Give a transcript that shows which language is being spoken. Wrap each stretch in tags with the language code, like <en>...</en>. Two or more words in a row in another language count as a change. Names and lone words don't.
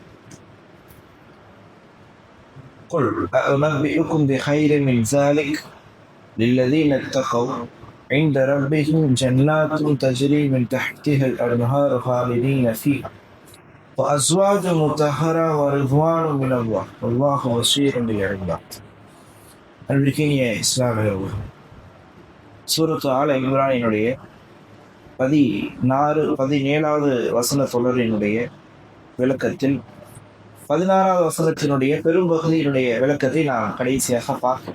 <ar>قل أنبئكم بخير من ذلك للذين اتقوا عند ربهم جنات تجري من تحتها الأنهار خالدين فيها وأزواج مطهرة ورضوان من الله والله بصير بالعباد.</ar> <ta>அன்பிற்கினிய இஸ்லாமிய சூரத்து ஆல இம்ரானினுடைய 17வது வசன தொடரினுடைய விளக்கத்தில் 16வது வசனத்தினுடைய பெரும்பகுதியினுடைய விளக்கத்தை நாம் கடைசியாக பார்க்கிறோம்.</ta>